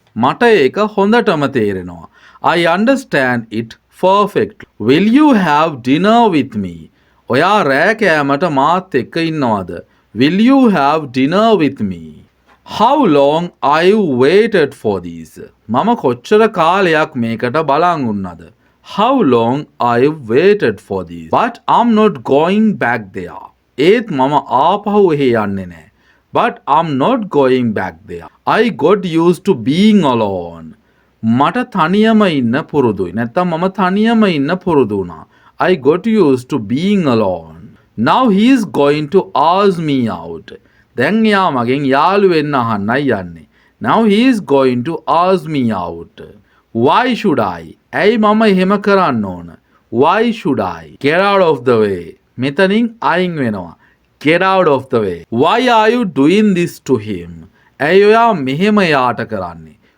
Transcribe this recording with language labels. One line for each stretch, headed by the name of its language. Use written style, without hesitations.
Sinhala: මට ඒක හොඳටම තේරෙනවා.
English: I understand it perfectly. Will you have dinner with me?
Sinhala: ඔයා රෑ කෑමට මාත් එක්ක ඉන්නවද?
English: Will you have dinner with me? How long I waited for this?
Sinhala: මම කොච්චර කාලයක් මේකට බලන් උන්නද?
English: How long I waited for this? But I'm not going back there.
Sinhala: ඒත් මම ආපහු එහෙ යන්නේ නැහැ.
English: But I'm not going back there. I got used to being alone.
Sinhala: මට තනියම ඉන්න පුරුදුයි. නැත්තම් මම තනියම ඉන්න පුරුදු වුණා.
English: I got used to being alone. Now he is going to ask me out.
Sinhala: දැන් එයා මගෙන් යාළු වෙන්න අහන්නයි යන්නේ.
English: Now he is going to ask me out. Why should I?
Sinhala: ඇයි මම එහෙම කරන්න ඕන?
English: Why should I? Get out of the way.
Sinhala: මෙතනින් අයින් වෙනවා.
English: Get out of the way. Why are you doing this to him?
Sinhala: ඇයි ඔයා මෙහෙම යාට කරන්නේ?